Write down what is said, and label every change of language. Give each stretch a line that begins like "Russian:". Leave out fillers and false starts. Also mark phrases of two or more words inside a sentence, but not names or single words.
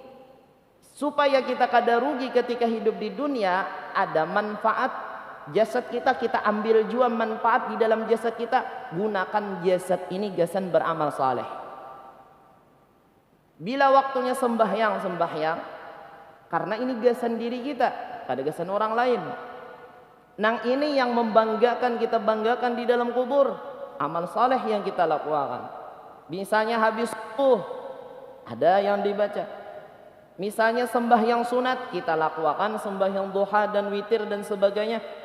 Banjar: Supaya kita kada rugi ketika hidup di dunia, ada manfaat jasad kita, kita ambil jua manfaat di dalam jasad kita, gunakan jasad ini gasan beramal saleh. Bila waktunya sembahyang, karena ini gasan diri kita, kada gasan orang lain.
Indonesian: Nang ini yang membanggakan, kita banggakan di dalam kubur, amal saleh yang kita lakukan. Misalnya habis subuh, ada yang dibaca. Misalnya sembahyang sunat, kita lakukan sembahyang duha dan witir dan sebagainya.